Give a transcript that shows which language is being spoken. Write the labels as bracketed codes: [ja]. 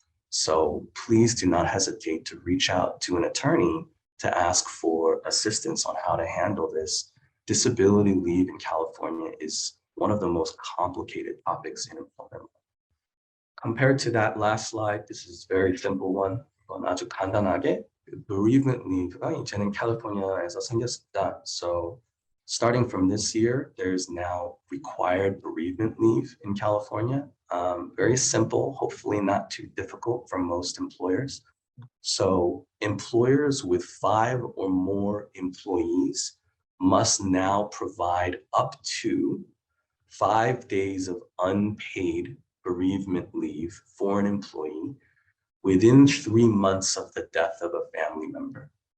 [en] So please do not hesitate to reach out to an attorney to ask for assistance on how to handle this. Disability leave in California is one of the most complicated topics in employment. Compared to that last slide, this is a very simple one. [ko] 이건 아주 간단하게 [en] bereavement leave [ko] 가 이제는 캘리포니아에서 생겼습니다. [en] So starting from this year, there's now required bereavement leave in California. Very simple, hopefully not too difficult for most employers. So employers with 5 or more employees must now provide up to 5 days of unpaid bereavement leave for an employee within 3 months of the death of a family member.